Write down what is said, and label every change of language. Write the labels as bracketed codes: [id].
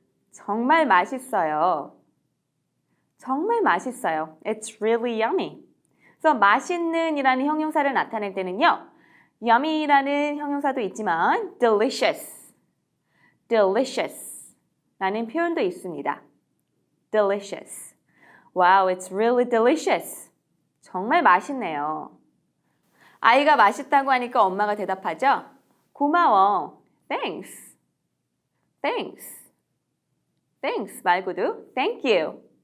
[ko] 정말 맛있어요. 정말 맛있어요. [en] It's really yummy. [ko] 그래서 맛있는 이라는 형용사를 나타낼 때는요. yummy라는 형용사도 있지만 delicious. delicious 라는 표현도 있습니다. [en] delicious. Wow, it's really delicious. [ko] 정말 맛있네요. 아이가 맛있다고 하니까 엄마가 대답하죠. 고마워. [en] Thanks. Thanks. Thanks [ko] 말고도 [en] Thank you.